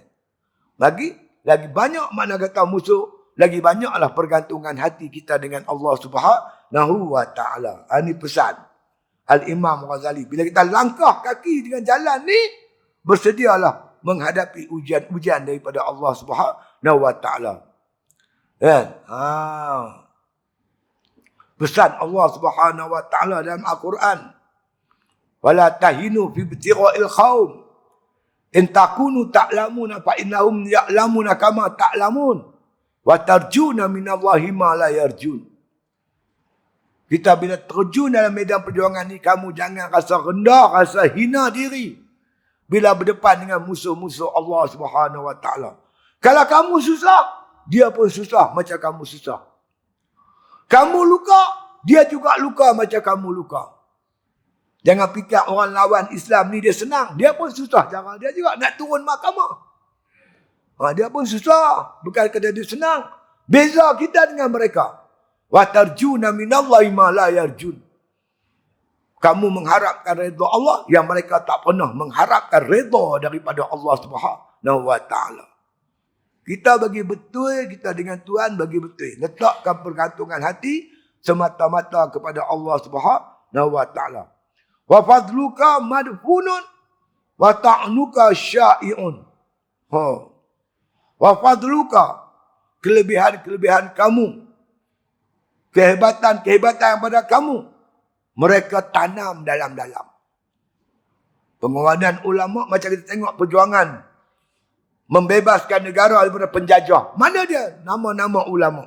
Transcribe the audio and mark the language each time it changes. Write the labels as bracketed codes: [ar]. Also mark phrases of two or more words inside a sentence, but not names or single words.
[ms] Lagi banyak makna kata musuh, lagi banyaklah pergantungan hati kita dengan Allah [ar] سبحانه وتعالى. [ms] Ini pesan Al-Imam Ghazali. Bila kita langkah kaki dengan jalan ni, bersedialah menghadapi ujian-ujian daripada Allah [ar] سبحانه وتعالى. [ms] Kan? Pesan Allah [ar] سبحانه وتعالى [ms] dalam Al-Quran. [ar] ولا تهنوا في ابتغاء القوم إن تكونوا تألمون فإنهم يألمون كما تألمون. وترجون من الله ما لا يرجون. [ms] Kita bila terjun dalam medan perjuangan ni, kamu jangan rasa rendah, rasa hina diri. Bila berdepan dengan musuh-musuh Allah [ar] سبحانه وتعالى. [ms] Kalau kamu susah, dia pun susah macam kamu susah. Kamu luka, dia juga luka macam kamu luka. Jangan fikir orang lawan Islam ni dia senang. Dia pun susah cara dia juga nak turun mahkamah. Dia pun susah. Bukan kata dia senang. Beza kita dengan mereka. [ar] وترجون من الله ما لا يرجون. [ms] Kamu mengharapkan redha Allah yang mereka tak pernah mengharapkan redha daripada Allah [ar] سبحانه وتعالى. [ms] Kita bagi betul, kita dengan Tuhan bagi betul. Letakkan pergantungan hati semata-mata kepada Allah [ar] سبحانه وتعالى. وفضلك مدفون وطعنك شائع. وفضلك, [ms] kelebihan-kelebihan kamu, kehebatan-kehebatan yang pada kamu, mereka tanam dalam-dalam. Pengorbanan ulama macam kita tengok perjuangan membebaskan negara daripada penjajah. Mana dia nama-nama ulama?